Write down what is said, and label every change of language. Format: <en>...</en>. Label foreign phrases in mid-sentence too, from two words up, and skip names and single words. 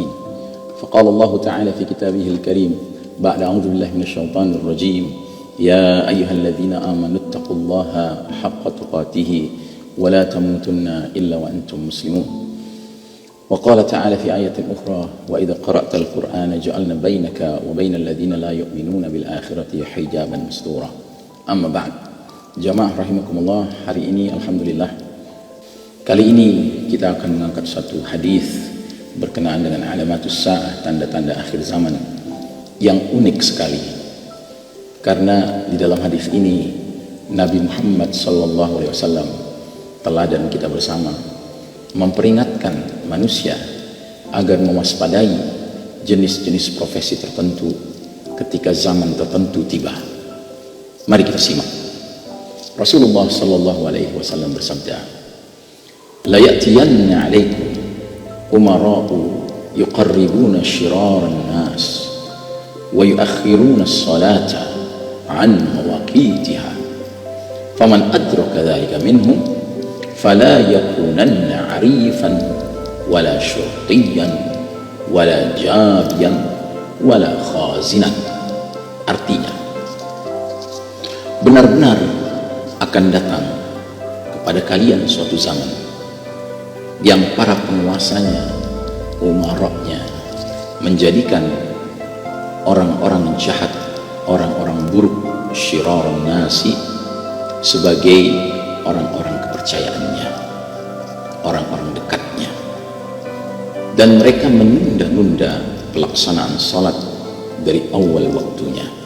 <ar>فقال الله تعالى في كتابه الكريم بعد أعوذ بالله من الشيطان الرجيم يا أيها الذين آمنوا اتقوا الله حق تقاته ولا تموتن إلا وأنتم مسلمون. وقال تعالى في آية أخرى وإذا قرأت القرآن جعلنا بينك وبين الذين لا يؤمنون بالآخرة حجابا مستورا. أما بعد.</ar> <id>Jamaah rahimakumullah, hari ini alhamdulillah kali ini kita akan mengangkat satu hadis berkenaan dengan</id> <ar>علامات الساعة,</ar> <id>tanda-tanda akhir zaman yang unik sekali. Karena di dalam hadis ini Nabi Muhammad SAW teladan kita bersama memperingatkan manusia agar mewaspadai jenis-jenis profesi tertentu ketika zaman tertentu tiba. Mari kita simak. Rasulullah SAW bersabda,</id> <ar>ليأتين عليكم أمراء يقربون شرار الناس ويؤخرون الصلاة عن مواقيتها فمن أدرك ذلك منهم فلا يكونن عريفا ولا شرطيا ولا جابيا ولا خازنا.</ar> <id>Artinya, benar-benar akan datang kepada kalian suatu zaman yang para penguasanya, umaroknya menjadikan orang-orang jahat, orang-orang buruk,</id> <ar>شرار الناس,</ar> <id>sebagai orang-orang kepercayaannya, orang-orang dekatnya, dan mereka menunda-nunda pelaksanaan salat dari awal waktunya.</id>